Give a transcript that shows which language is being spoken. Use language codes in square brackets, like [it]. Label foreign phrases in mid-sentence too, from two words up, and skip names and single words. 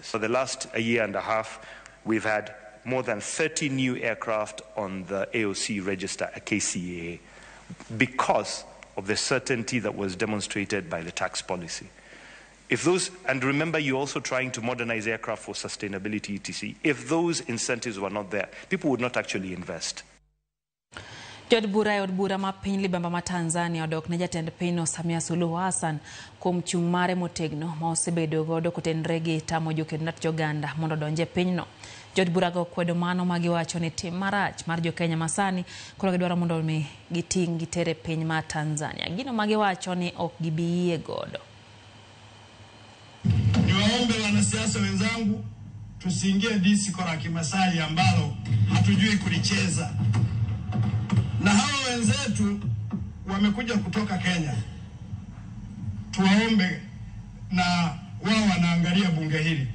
[en] For the last year and a half, we've had more than 30 new aircraft on the AOC register, a KCAA, because of the certainty that was demonstrated by the tax policy. If those, and remember, you're also trying to modernize aircraft for sustainability, etc. If those incentives were not there, people would not actually invest. [luo] Jod bura ma piny libamba ma Tanzania odok ne jatend pinyno Samia Suluhu Hassan kuom chung' mare motegno ma osebedo godo kotenre gi tamo jokendo joganda mondo donje pinyno. Jod bura go kwedo mano ma giwacho ni tim marach mar jo-Kenya masani koro gidwaro mondo mi giting' gitere piny ma Tanzania. Gino ma giwacho ni ok gibiyie godo. [sw] Niwaombe wanasiasa wenzangu tusiingie disiko la Kimasai ambalo hatujui kulicheza. Na hawa wenzetu wamekuja kutoka Kenya. Tuwaombe, na wao wanaangalia bunge hili.